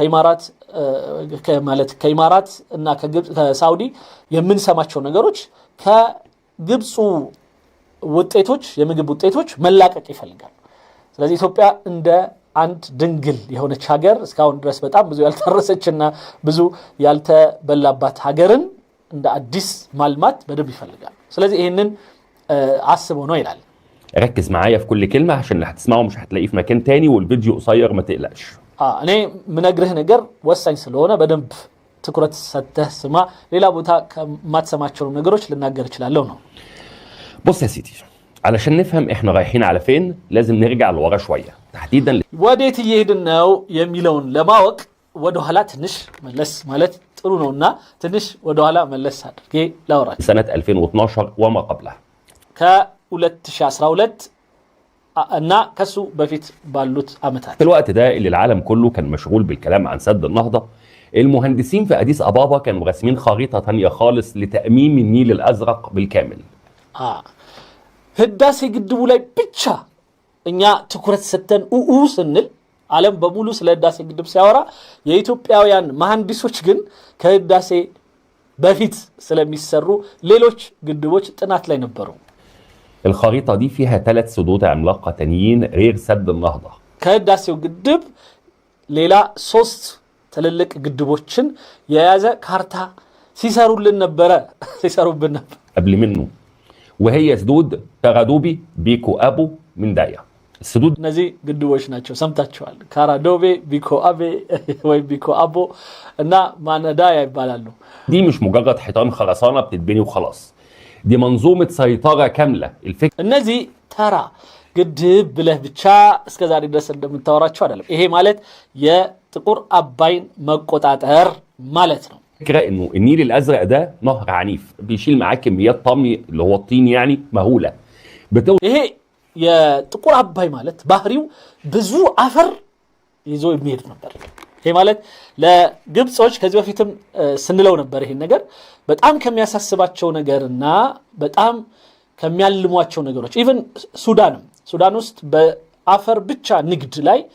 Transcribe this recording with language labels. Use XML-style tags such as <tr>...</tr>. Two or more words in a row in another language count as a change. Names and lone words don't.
<am>ከኢማራት እና ከሳውዲ የምንሰማቸው ነገሮች ከግብጹ ውጤቶች የምግብ ውጤቶች መላቀቅ ይፈልጋል። ስለዚህ ኢትዮጵያ እንደ አንድ ድንግል የሆነች ሀገር እስካሁን ድረስ በጣም ብዙ ያልተረሰችና ብዙ ያልተበላባት ሀገርን እንደ አዲስ ማልማት በደንብ ይፈልጋል። ስለዚህ ይሄንን አስበው ነው ይላል።</am> <ar>ركز معايا في كل كلمة عشان اللي هتسمعه مش هتلاقيه في مكان تاني والفيديو قصير ما تقلقش.</ar> <am>እኔ ምነግርህ ነገር ወሳኝ ስለሆነ በደንብ ትኩረት ሰጥተህ ስማ። ሌላ ቦታ ከማትሰማቸው ነገሮች ልናገር እችላለሁ ነው።</am> <ar>بص يا سيدي علشان نفهم احنا رايحين على فين لازم نرجع لورا شوية تحديدا</ar> <am>ወዴት እየሄድን ነው የሚለውን ለማወቅ ወደ ኋላ ትንሽ መለስ ማለት ጥሩ ነውና ትንሽ ወደ ኋላ መለስ አድርጌ ላውራችሁ።</am> <ar>سنة 2012 وما قبلها</ar> <am>ከ2012 እና ከሱ በፊት ባሉት አመታት</am> <ar>في الوقت ده اللي العالم كله كان مشغول بالكلام عن سد النهضة المهندسين في أديس أبابا كانوا راسمين خريطة تانية خالص لتأميم النيل الأزرق بالكامل.</ar> <am>ህዳሴ ግድቡ ላይ ብቻ እኛ ትኩረት ሰተን ስንል ዓለም በሙሉ ስለ ህዳሴ ግድብ ሲያወራ የኢትዮጵያውያን መሐንዲሶች ግን ከህዳሴ በፊት ስለሚሰሩ ሌሎች ግድቦች ጥናት ላይ ነበሩ።</am> <ar>الخريطة دي فيها 3 سدود عملاقة تانيين غير سد النهضة.</ar> <am>ከህዳሴው ግድብ ሌላ 3 ትልልቅ ግድቦችን የያዘ ካርታ ሲሰሩልን ነበረ ሲሰሩብን ነበር</am> <ar>قبل منه، وهي سدود كارادوبي بيكو أبو من دايا. السدود</ar> <am>እነዚህ ግድቦች ናቸው ሰምታችኋል። ካራዶቤ ቢኮ አቤ ወይ ቢኮ አቦ እና ማነዳያ ይባላሉ።</am> <ar>دي مش مجرد حيطان خرسانة بتتبني وخلاص، دي منظومة سيطرة كاملة. الفكرة</ar> <am>እነዚህ ተራ ግድብ ብለህ ብቻ እስከዛሬ ድረስ እንደምታወራቸው አይደለም። ይሄ ማለት የጥቁር አባይን መቆጣጠር ማለት ነው።</am> <ar>الفكرة انه النيل الازرق ده نهر عنيف بيشيل معاه كميات طمي اللي هو الطين يعني مهولة.</ar> <am>ይሄ የጥቁር አባይ ማለት ባህሪው ብዙ አፈር ይዞ የሚሄድ ነበር። ይሄ ማለት ለግብጾች ከዚህ በፊትም ስንለው ነበር ይሄን ነገር በጣም ከሚያሳስባቸው ነገርና በጣም ከሚያልሟቸው ነገሮች ኢቭን ሱዳን ውስጥ በአፈር ብቻ ንግድ ላይ</am>